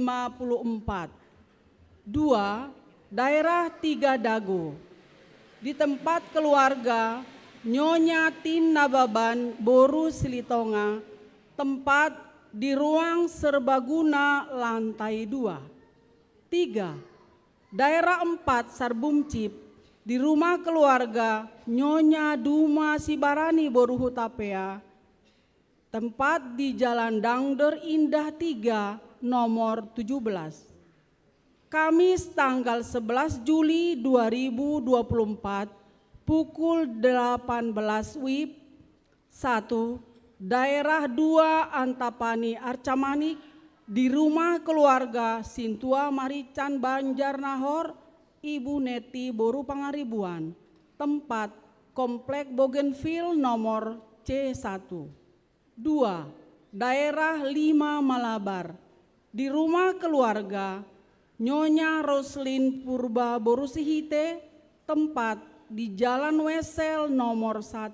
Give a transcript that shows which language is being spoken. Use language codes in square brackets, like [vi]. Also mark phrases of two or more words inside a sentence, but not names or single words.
[id] 2. Daerah Tiga Dago, di tempat keluarga Nyonya Tin Nababan Boru Silitonga, tempat di ruang serbaguna lantai 2. 3. Daerah 4 Sarbumcip, di rumah keluarga Nyonya Duma Sibarani Boru Hutapea, tempat di Jalan Dangder Indah 3 nomor 17. Kamis tanggal 11 Juli 2024 pukul 18 WIB. 1. Daerah 2 Antapani Arcamanik, di rumah keluarga Sintua Marican Banjarnahor, Ibu Neti Boru Pangaribuan, tempat Komplek Bougainville nomor C1. 2. Daerah 5 Malabar, di rumah keluarga Nyonya Roslin Purba Boru Sihite, tempat di Jalan Wesel nomor 1.